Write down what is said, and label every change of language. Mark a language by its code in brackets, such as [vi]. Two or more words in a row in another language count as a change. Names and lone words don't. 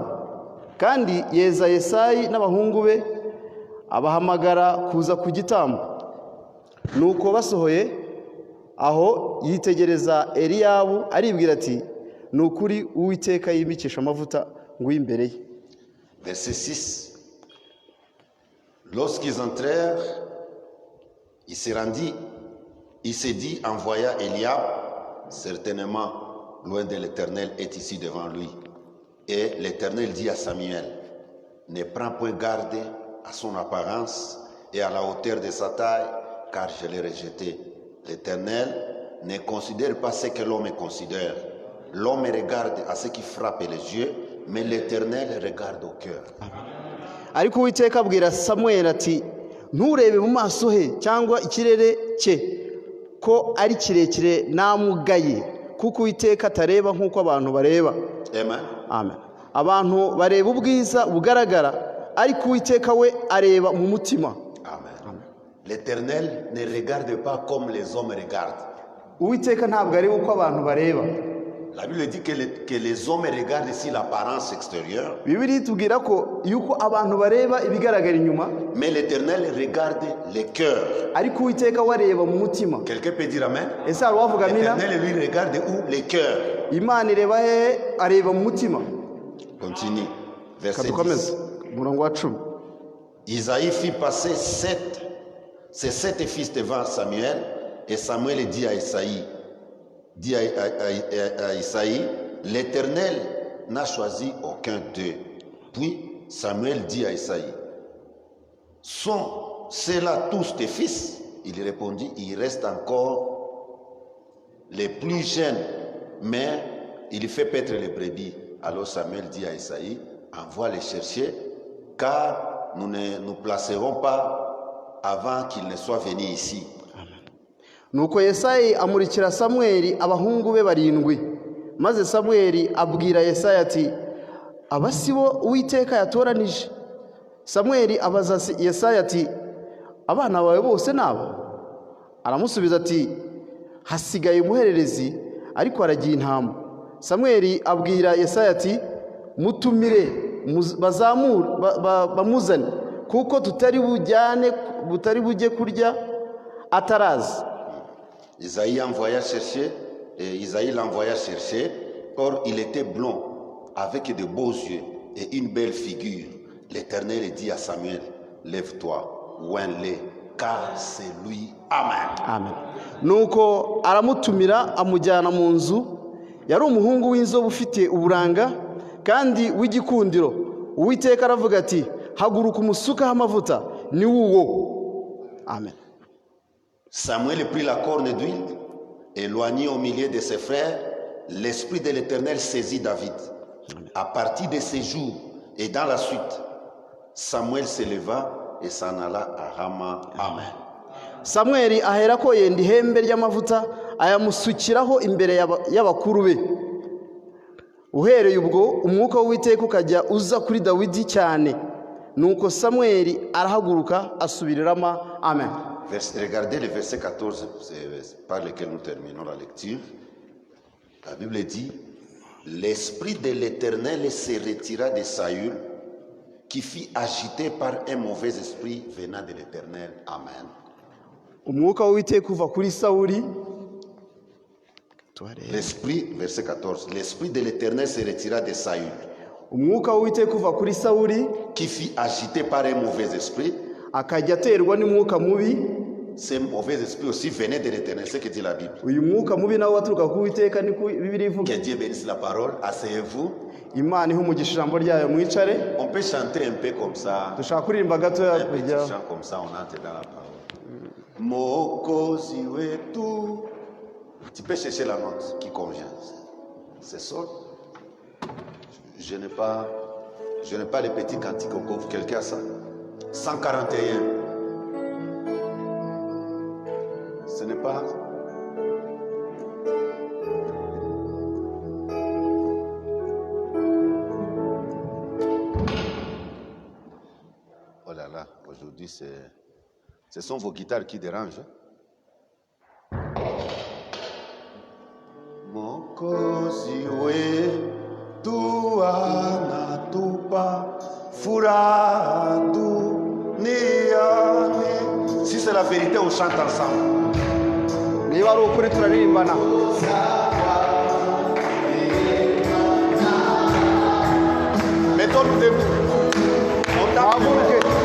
[rw] Kandi yeza Yesayi n'abahungu be, abahamagara kuza ku gitambo. Nuko basohoye aho yitegereza Eliyabu, aribwira ati, ni ukuri Uwiteka yimikisha amavuta ngo imbere ye. [fr] Verset 6. Lorsqu'ils entrèrent, il s'est dit en voyant Eliab, certainement loin de l'Éternel est ici devant lui. Et l'Éternel dit à Samuel, ne prends point garde à son apparence et à la hauteur de sa taille, car je l'ai rejeté. L'Éternel ne considère pas ce que l'homme considère. L'homme regarde à ce qui frappe les yeux, mais l'Éternel regarde au cœur. [rw] Ariko Uwiteka abwira Samweli ati, nturebe mu maso he cyangwa ikirere cye ko ari kirekire namugaye, kuko Uwiteka atareba nk'uko abantu bareba. Amen. Amen. Abantu bareba ubwiza bugaragara, ariko Uwiteka we areba mu mutima. Amen. [fr] L'Éternel ne regarde pas comme les hommes regardent. [rw] Uwiteka ntabwo areba uko abantu bareba. [fr] La Bible dit que les hommes regardent ici l'apparence extérieure. [rw] Bibiliya itubwira ko yuko abantu bareba ibigaragara inyuma, [fr] Mais l'Éternel regarde les cœurs. [rw] ariko Uwiteka we areba mu mutima. [fr] Quelqu'un peut dire Amen? [rw] Ese hari uwavuga amina? [fr] L'Éternel lui regarde où? Les cœurs. [rw] Imana ireba hehe? Areba mu mutima. [fr] Continue. Verset 10. [rw] Kadukomeze umurongo wa 10. [fr] Isaïe fit passer ses 7 fils devant Samuel, et Samuel dit à Isaïe, l'Éternel n'a choisi aucun d'eux. Puis Samuel dit à Isaïe, sont ceux-là tous tes fils? Il répondit, il reste encore les plus jeunes, mais il fait paître les brebis. Alors Samuel dit à Isaïe, envoie les chercher, car nous ne nous placerons pas avant qu'il ne soit venu ici. [rw] Nuko Yesayi amurikira Samweli abahungu be 7. Maze Samweli abwira Yesayi ati, aba si bo Uwiteka yatoranije? Samweli abaza Yesayi ati, abana bawe bose nabo? Aramusubiza ati, hasigaye umuhererezi, ariko aragiye intama. Samweli abwira Yesayi ati, mutumire bazamure bamuzane, kuko tutari bujye kurya atarazi. [fr] Isaïe l'envoya chercher, or il était blond, avec de beaux yeux et une belle figure. L'Éternel dit à Samuel, lève-toi, oins-le, car c'est lui. Amen. Amen. [rw] Nuko aramutumira amujyana mu nzu. Yari umuhungu w'inzobe ufite uburanga kandi w'igikundiro. Uwiteka aravuga ati, haguruka umusukaho amavuta, ni uwo. Amen. [fr] Samuel prit la corne d'huile, éloigné au milieu de ses frères. L'Esprit de l'Éternel saisit David. À partir de ces jours et dans la suite, Samuel se leva et s'en alla à Rama. Amen. [rw] Samweli aherako yenda ihembe ry'amavuta ayamusukiraho imbere y'abakuru be. Uhereye ubwo umwuka w'Uwiteka ukajya uza kuri Dawidi cyane. Nuko Samweli arahaguruka asubira i Rama. Amen. [fr] Regardez le verset 14, c'est par lequel nous terminons la lecture. La Bible dit, l'Esprit de l'Éternel se retira de Saül, qui fut agité par un mauvais esprit venant de l'Éternel. Amen. [rw] Umwuka w'Uwiteka uva kuri Sawuli. [fr] L'Esprit, verset 14, l'Esprit de l'Éternel se retira de Saül, [rw] Umwuka w'Uwiteka uva kuri Sawuli, [fr] qui fut agité par un mauvais esprit. [rw] akajya aterwa n'umwuka mubi. [fr] Ce mauvais esprit aussi venait de l'Éternel, c'est ce que dit la Bible. [rw] Uyu mwuka mubi nawe waturuka ku Uwiteka, niko Bibiliya ivuga. [fr] Que Dieu bénisse la parole. Asseyez-vous. [rw] Imana ihe umugisha ijambo ryayo, mwicare. [fr] On peut chanter un peu comme ça. [rw] Dushaka kuririmba gatoya [fr] Un petit [rw] kujya. [fr] chant comme ça, on entre dans la parole. [sw] Mokozi wetu. [fr] Tu peux chercher la note qui convient. C'est sol. Je n'ai pas les petits cantiques au coffre. Quelqu'un a ça? 141. part. Oh là là, aujourd'hui, ce sont vos guitares qui dérangent. [sw] Mokozi wetu anatupa furaha duniani. [fr] Si c'est la vérité, on chante ensemble. [rw] niba ari ukuri turaririmbana. [fr] Mettons-nous debout. On tape les mains.